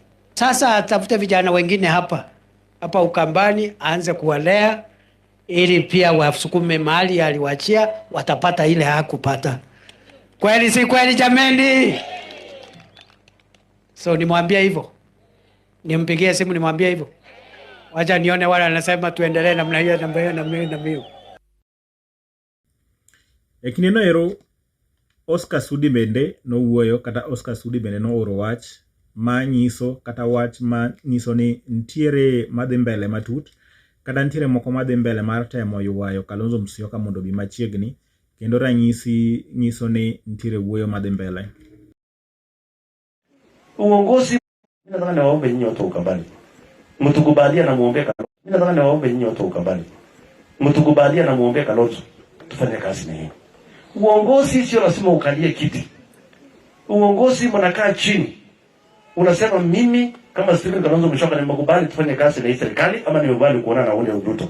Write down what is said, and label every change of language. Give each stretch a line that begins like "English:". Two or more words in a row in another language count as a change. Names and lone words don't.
Swahili: Sasa atafute vijana wengine hapa Ukambani, aanze kuwalea ili pia wasukume mahali aliwachia, watapata ile hakupata. Kweli si kweli jameni? So nimwambie hivyo, nimpigie simu nimwambie hivyo. Wacha nione wale anasema tuendelee namna hiyo na hiyo.
Luo (Kenya and Tanzania): Ekineno ero Oscar Sudi bende no wuoyo, kata Oscar Sudi bende no oro wach ma nyiso, kata wach ma nyiso ni ntiere madhi mbele matut, kata ntiere moko madhi mbele mar temo ywayo Kalonzo Musyoka mondo bi machiegni, kendo ranyisi nyiso ni ntiere wuoyo madhi mbele.
Swahili: Uongozi, nataka niwaombe nyinyi watu Ukambani, mtukubalia na muombe Kalonzo. Nataka niwaombe nyinyi watu Ukambani, mtukubalia na muombe Kalonzo, tufanye kazi na yeye. Uongozi sio lazima ukalie kiti. Uongozi mnakaa chini, unasema mimi kama Stephen Kalonzo Musyoka nimekubali tufanye kazi na hii serikali, ama nimekubali kuona na ule Ruto.